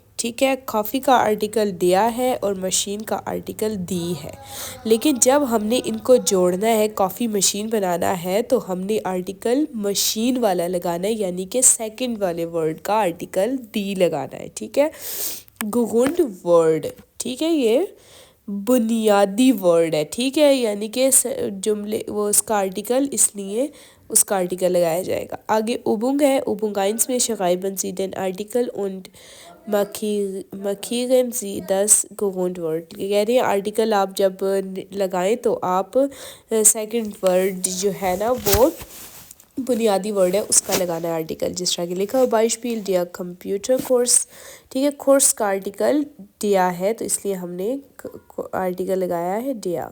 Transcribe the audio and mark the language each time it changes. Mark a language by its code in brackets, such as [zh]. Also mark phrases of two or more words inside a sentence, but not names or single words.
[hi] ठीक है, कॉफ़ी का आर्टिकल दिया है और मशीन का आर्टिकल दी है, लेकिन जब हमने इनको जोड़ना है, कॉफ़ी मशीन बनाना है, तो हमने आर्टिकल मशीन वाला लगाना है, यानी कि सेकंड वाले वर्ड का आर्टिकल दी लगाना है। ठीक है, गुगुंड वर्ड, ठीक है, ये बुनियादी वर्ड है। ठीक है, यानी कि जुमले वो उसका आर्टिकल, इसलिए उसका आर्टिकल लगाया जाएगा। आगे उबुंग है, [de] उबुंग eins में schreiben Sie den Artikel und markieren Sie das Grundwort। [hi] कह रहे हैं आर्टिकल आप जब लगाएं तो आप [en] second word [hi] जो है ना, वो बुनियादी वर्ड है, उसका लगाना है आर्टिकल। जिस तरह की लिखा हो बाइशपील दिया [de] Computer Kurs. [hi] ठीक है, कोर्स का आर्टिकल दिया है तो इसलिए हमने आर्टिकल लगाया है दिया।